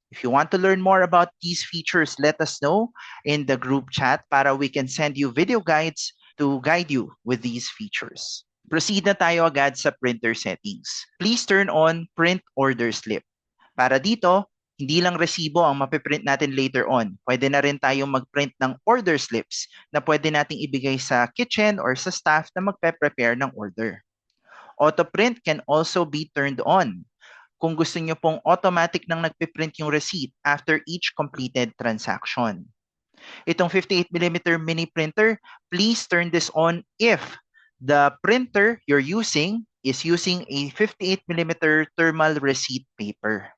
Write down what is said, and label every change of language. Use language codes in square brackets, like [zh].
[en] If you want to learn more about these features, let us know in the group chat [tl] para [en] we can send you video guides to guide you with these features. Proceed [tl] na tayo agad sa [en] printer settings. Please turn on print order slip. [tl] Para dito, hindi lang resibo ang mapiprint natin later on. Pwede na rin tayong mag-print ng order slips na pwede nating ibigay sa kitchen or sa staff na magpe-prepare ng order. [en] Auto print can also be turned on [tl] kung gusto nyo pong [en] automatic [tl] nang nagpiprint yung [en] receipt after each completed transaction. [tl] Itong [en] 58mm mini printer, please turn this on if the printer you're using is using a 58mm thermal receipt paper.